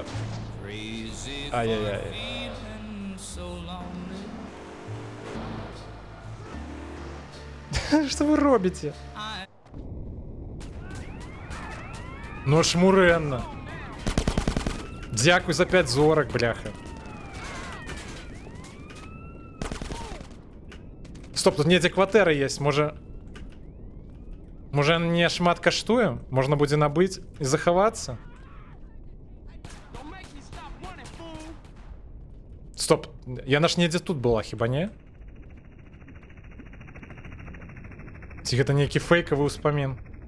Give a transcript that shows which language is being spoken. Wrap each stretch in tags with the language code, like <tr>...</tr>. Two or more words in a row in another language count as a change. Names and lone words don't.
<ru>Ай-яй-яй. Что вы робите? Ну шмуренна.</ru> <uk>Дякую за 5 зорок, бляха.</uk> <be>Стоп, тут недзе кватэра есть, можа не шмат каштуе? Можна будзе набыць і захавацца? Стоп, яна ж недзе тут была, хіба не? Ці гэта нейкі фейкавы ўспамін?</be>